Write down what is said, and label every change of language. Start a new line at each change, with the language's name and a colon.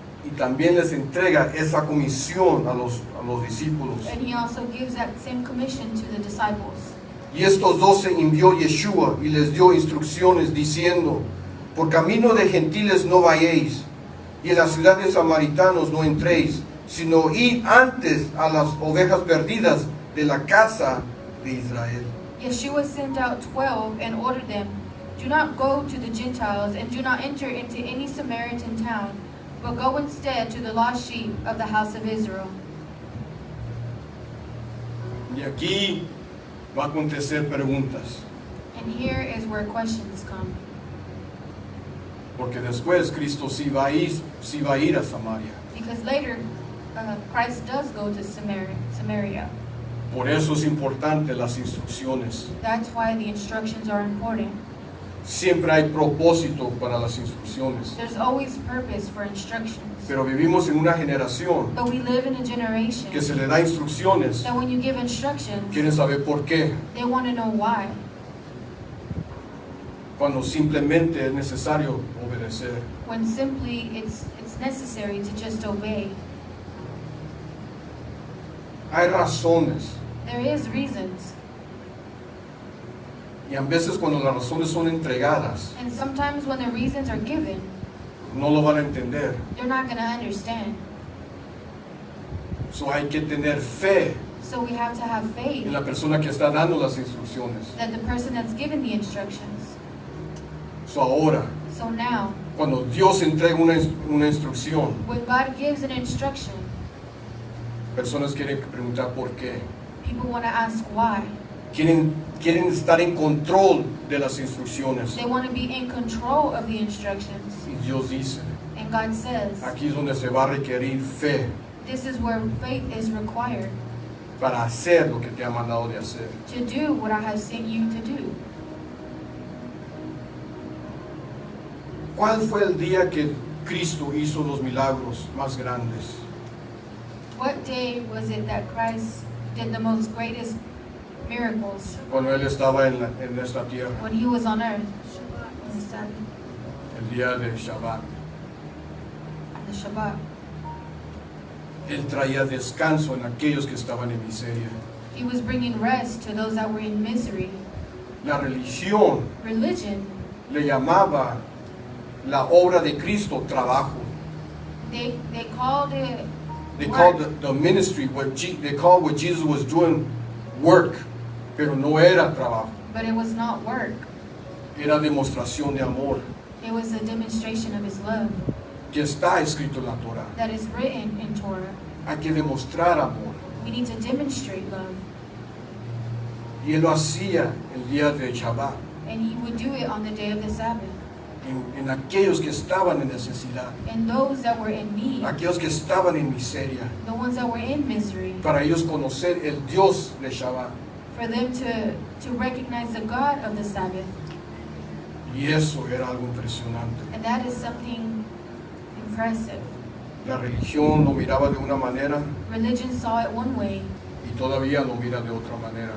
Spanish: Y también les entrega esa comisión a los discípulos.
English: And he also gives that same commission to the disciples.
Spanish: Y estos 12 envió Yeshua y les dio instrucciones diciendo: por camino de gentiles no vayáis, y en las ciudades samaritanos no entréis, sino id antes a las ovejas perdidas de la casa de Israel.
English: Yeshua sent out 12 and ordered them, do not go to the Gentiles and do not enter into any Samaritan town, but go instead to the lost sheep of the house of Israel.
Spanish: Y aquí va a acontecer preguntas,
English: And here is where questions come.
Spanish: porque después Cristo sí va a ir a Samaria.
English: Because later, Christ does go to Samaria.
Spanish: Por eso es importante las instrucciones.
English: That's why the instructions are important.
Spanish: Siempre hay propósito para las instrucciones.
English: There's always purpose for instructions.
Spanish: Pero vivimos en una generación
English: But we live in a generation
Spanish: que se le da instrucciones,
English: that when you give instructions,
Spanish: quieren saber por qué,
English: they want to know why,
Spanish: cuando simplemente es necesario obedecer.
English: when simply it's necessary to just obey.
Spanish: Hay razones,
English: There is reasons,
Spanish: y a veces cuando las razones son entregadas,
English: and sometimes when the reasons are given,
Spanish: no lo van a entender.
English: they're not going to understand.
Spanish: So hay que tener fe
English: So we have to have faith
Spanish: en la persona que está dando las instrucciones.
English: that the person that's given the instructions.
Spanish: So ahora,
English: So now,
Spanish: cuando Dios entrega una instrucción,
English: when God gives an instruction,
Spanish: personas quieren preguntar por qué.
English: people want to ask why.
Spanish: Quieren estar en control de las instrucciones.
English: They want to be in control of the instructions.
Spanish: Y Dios dice,
English: And God says,
Spanish: aquí es donde se va a requerir fe
English: this is where faith is required
Spanish: para hacer lo que te ha mandado de hacer.
English: to do what I have sent you to do.
Spanish: ¿Cuál fue el día que Cristo hizo los milagros más grandes?
English: What day was it that Christ did the most greatest miracles?
Spanish: Cuando Él estaba en esta tierra,
English: When he was on earth, on the Sabbath,
Spanish: el día de Shabbat.
English: on the Shabbat.
Spanish: Él traía descanso en aquellos que estaban en miseria.
English: He was bringing rest to those that were in misery.
Spanish: La religión
English: Religion,
Spanish: le llamaba la obra de Cristo trabajo.
English: they called it They work. called the ministry, they called what Jesus was doing work,
Spanish: pero no era trabajo,
English: But it was not work.
Spanish: era demostración de amor,
English: It was a demonstration of his love
Spanish: que está escrito en la Torah.
English: that is written in Torah.
Spanish: Hay que demostrar amor.
English: We need to demonstrate love.
Spanish: Y Él lo hacía el día de Shabbat,
English: And he would do it on the day of the Sabbath.
Spanish: en aquellos que estaban en necesidad,
English: And those that were in need,
Spanish: aquellos que estaban en miseria,
English: the ones that were in misery,
Spanish: para ellos conocer el Dios de Shabbat.
English: for them to recognize the God of the Sabbath.
Spanish: Y eso era algo impresionante.
English: And that is something impressive.
Spanish: La religión lo miraba de una manera
English: Religion saw it one way,
Spanish: y todavía lo mira de otra manera.